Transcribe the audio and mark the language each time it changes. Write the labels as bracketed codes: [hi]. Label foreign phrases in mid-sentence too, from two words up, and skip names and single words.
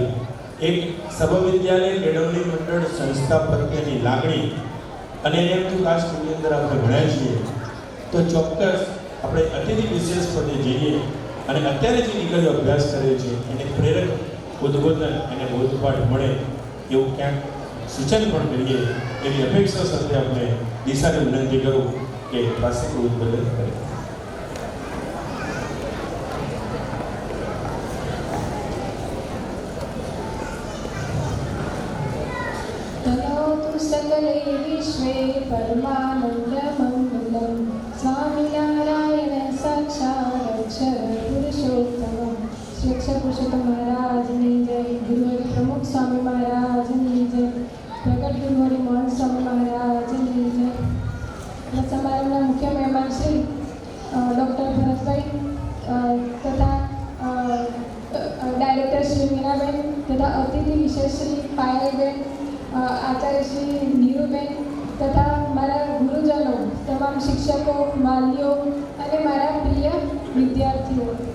[gu] એક સર્વવિદ્યાલય કેળવણી મંડળ સંસ્થા પ્રત્યેની લાગણી અને એને એમ થયું કાશ સ્કૂલની અંદર આપણે ભણ્યા છીએ તો ચોક્કસ આપણે અતિથિ વિશેષ પદે જઈએ અને અત્યારે જે દીકરીઓ અભ્યાસ કરે છે એને પ્રેરક ઉદ્બોધન અને બોધપાઠ મળે એવું ક્યાંક સૂચન પણ કરીએ એવી અપેક્ષા સાથે આપણે દિશાને વિનંતી કરું કે પાસે ઉદ્બોધન કરે. [sa] सकले विश्वे परमानंदमंगलम स्वामीनारायण साक्षात् पुरुषोत्तम. [gu] श्री अक्षर पुरुषोत्तम महाराजની જય. ગુરુહરિ પ્રમુખ સ્વામી મહારાજની જય. પ્રગટ ગુરુહરિ મોહન સ્વામી મહારાજની જય. સમારંભના મુખ્ય મહેમાન શ્રી ડૉક્ટર ભરતભાઈ તથા ડાયરેક્ટર શ્રી મીનાબેન તથા અતિથિ વિશેષ શ્રી પાયલબેન, આચાર્ય શ્રી નીરુબેન તથા મારા ગુરુજનો, તમામ શિક્ષકો, વાલીઓ અને મારા પ્રિય વિદ્યાર્થીઓ.